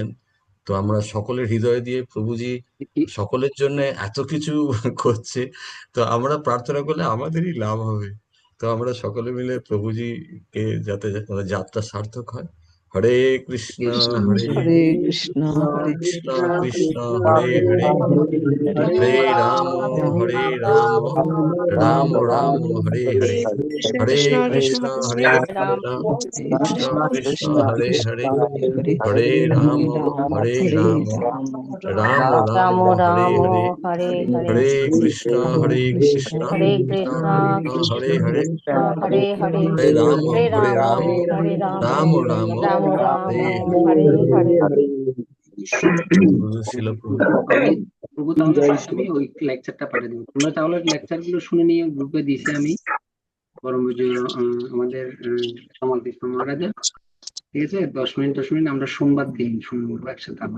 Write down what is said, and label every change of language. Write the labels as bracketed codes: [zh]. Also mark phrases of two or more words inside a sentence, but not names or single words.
[bn] তো আমরা সকলের হৃদয় দিয়ে প্রভুজি সকলের জন্য এত কিছু করছে, তো আমরা প্রার্থনা করলে আমাদেরই লাভ হবে। তো আমরা সকলে মিলে প্রভুজিকে যাতে যাত্রা সার্থক হয়। [sa] হরে কৃষ্ণ হরে হরে কৃষ্ণ হরে কৃষ্ণ কৃষ্ণ কৃষ্ণ হরে হরে হরে রাম হরে রাম রাম রাম হরে হরে হরে কৃষ্ণ হরে রাম কৃষ্ণ কৃষ্ণ হরে হরে হরে হরে রাম হরে রাম রাম রাম রাম হরে রাম হরে হরে হরে হরে কৃষ্ণ হরে কৃষ্ণ হরে কৃষ্ণ কৃষ্ণ কৃষ্ণ হরে হরে কৃষ্ণ হরে হরে হরে রাম হরে হরে রাম রাম হরে রাম রাম রাম রাম রাম হরে হরে হরে [bn] শিল প্রভু। আমি প্রভু, তাহলে আমি ওই লেকচারটা পাঠিয়ে দেবো। তোমরা তাহলে লেকচার গুলো শুনে নিয়ে গ্রুপে দিছি আমি, পরম পূজ্য আমাদের কামাল কৃষ্ণ মহারাজের। ঠিক আছে, 10 মিনিট আমরা সোমবার দিন শুনবো একসাথে আবার।